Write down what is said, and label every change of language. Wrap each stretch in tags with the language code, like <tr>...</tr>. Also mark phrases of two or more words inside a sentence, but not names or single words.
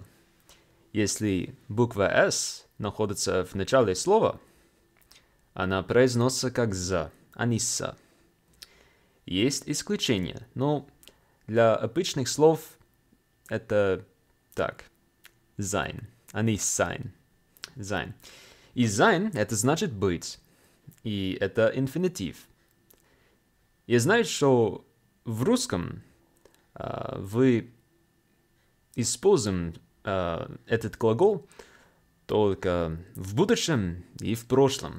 <ru>Если буква S находится в начале слова, она произносится как Z, а не S. Есть исключения, но для обычных слов это так.</ru> <de>Sein,</de> <ru>а не</ru> <de>sein. Sein.</de> <ru>И sein это значит быть. И это инфинитив. Я знаю, что в русском вы используем этот глагол только в будущем и в прошлом.</ru>